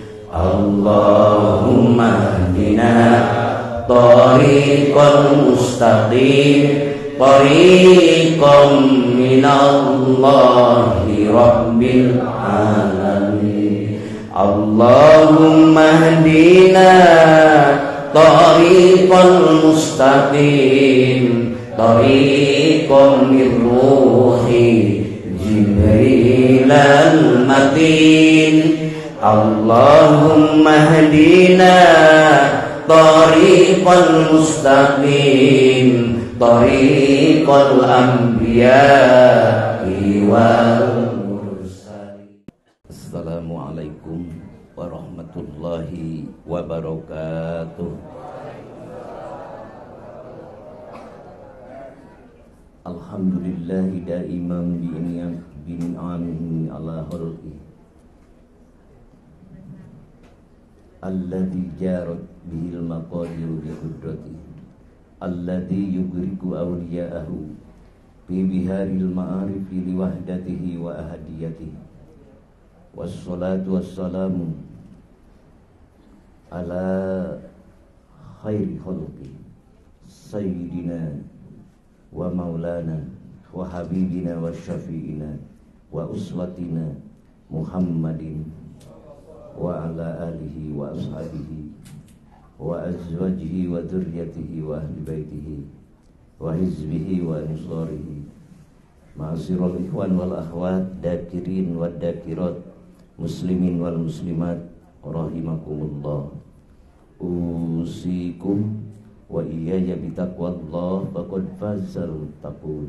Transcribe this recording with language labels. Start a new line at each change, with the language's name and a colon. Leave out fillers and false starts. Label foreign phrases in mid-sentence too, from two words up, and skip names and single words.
Arabic: اللهم اهدنا الطريق المستقيم، طريقا من الله رب العالمين. اللهم اهدنا الطريق المستقيم، طريقا من روح جبريل المتين. اللهم اهدنا الطريق المستقيم، طريق الأنبياء والمرسلين. السلام عليكم ورحمة الله وبركاته. الحمد لله دائما بنعمه على خلقه الذي جرت به المقادير بقدرته الذي يغرق أولياءه ببحار المعارف لوحدته وأحديته. والصلاة والسلام على خير خلقه سيدنا ومولانا وحبيبنا وشفيعنا وأسوتنا محمد وعلى آله وأصحابه وأزواجه وذريته وأهل بيته وحزبه وأنصاره. معاشر الإخوان والأخوات، الذاكرين والذاكرات، المسلمين والمسلمات، رحمكم الله. أوصيكم وإياي بتقوى الله فقد فاز المتقون.